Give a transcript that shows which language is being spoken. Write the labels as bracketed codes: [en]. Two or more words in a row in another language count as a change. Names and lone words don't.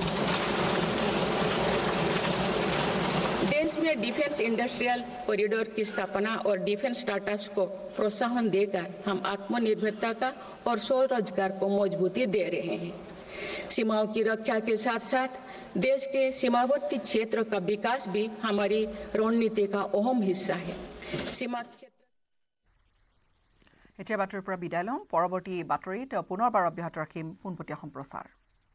[hi] देश में [en] defence industrial corridor [hi] की स्थापना और [en] defence startups [hi] को प्रोत्साहन देकर हम आत्मनिर्भरता का और स्वरोजगार को मजबूती दे रहे हैं। सीमाओं की रक्षा के साथ साथ देश के सीमावर्ती क्षेत्र का विकास भी हमारी रणनीति का अहम हिस्सा है। सीमा [as] এতিয়া বাতৰিৰ পৰা বিদায় লওঁ। পৰৱৰ্তী বাতৰিত পুনৰবাৰ অব্যাহত ৰাখিম পোনপটীয়া সম্প্ৰচাৰ।